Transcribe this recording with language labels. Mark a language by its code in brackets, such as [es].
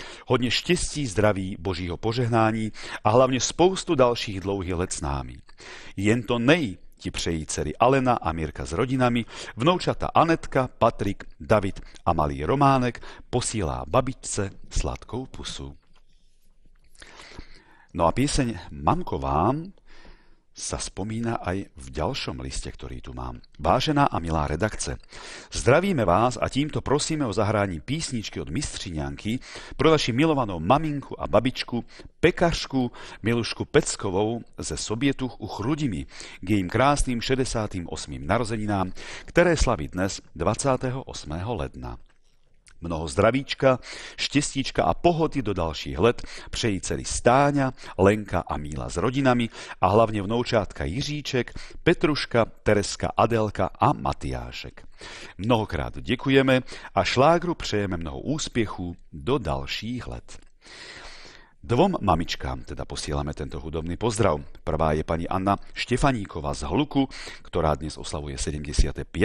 [cs] Hodně štěstí, zdraví, božího požehnání a hlavně spoustu dalších dlouhých let s námi. Jen to nej ti přejí dcery Alena a Mirka s rodinami, vnoučata Anetka, Patrik, David a malý Románek posílá babičce sladkou pusu. [sk] No a pieseň Mamko vám sa spomína aj v ďalšom liste, ktorý tu mám. [cs] Vážená a milá redakce, zdravíme vás a tímto prosíme o zahrání písničky od Mistřiňanky pro naši milovanou maminku a babičku, pekařku Milušku Peckovou ze Sobietuch u Chrudimi k jejím krásným 68. narozeninám, ktoré slaví dnes 28. ledna. Mnoho zdravíčka, štěstíčka a pohody do dalších let přejí dcery Stáňa, Lenka a Míla s rodinami a hlavně vnoučátka Jiříček, Petruška, Tereska, Adelka a Matyášek. Mnohokrát děkujeme a šlágru přejeme mnoho úspěchů do dalších let. [sk] Dvom mamičkám teda posielame tento hudobný pozdrav. Prvá je pani Anna Štefaníková z Hluku, ktorá dnes oslavuje 75.